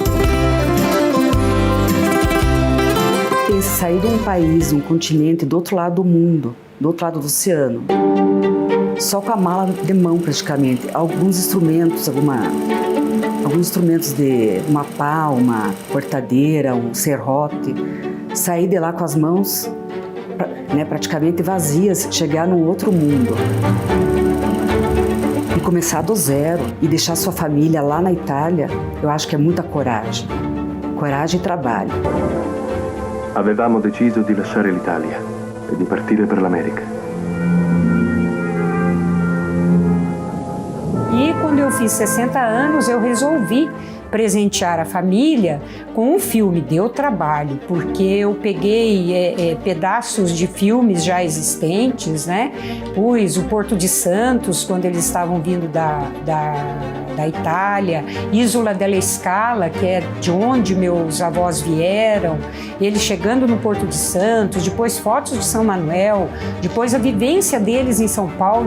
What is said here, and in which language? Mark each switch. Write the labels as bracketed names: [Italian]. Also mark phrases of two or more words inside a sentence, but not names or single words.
[Portuguese] Sair de um país, um continente do outro lado do mundo, do outro lado do oceano, só com a mala de mão praticamente, alguns instrumentos de uma pá, uma cortadeira, um serrote, sair de lá com as mãos praticamente vazias, chegar num outro mundo. E começar do zero e deixar sua família lá na Itália, eu acho que é muita coragem. Coragem e trabalho. [Italian] Avevamo deciso di lasciare l'Italia e di partire per l'America. [Portuguese] E quando eu fiz 60 anos, eu resolvi presentear a família com um filme. Deu trabalho, porque eu peguei pedaços de filmes já existentes, né? Pus o Porto de Santos, quando eles estavam vindo da Itália, Isola della Scala, que é de onde meus avós vieram, eles chegando no Porto de Santos, depois fotos de São Manuel, depois a vivência deles em São Paulo.